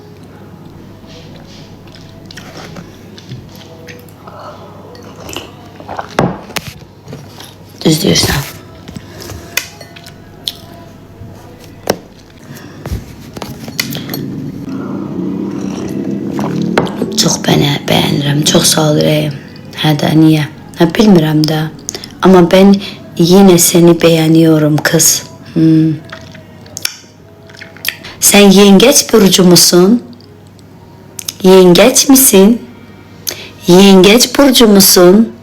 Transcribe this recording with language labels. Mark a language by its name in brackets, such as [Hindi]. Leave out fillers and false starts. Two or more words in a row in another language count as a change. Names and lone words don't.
[Azerbaijani] Düz deyirsən. Çox bəyənirəm. Çox sağ ol ürəyim. Hə də, niyə? Hə, bilmirəm də. [Turkish] Amma ben yine seni beğeniyorum kız. Sen yengeç burcu musun? Yengeç misin? Yengeç burcu musun?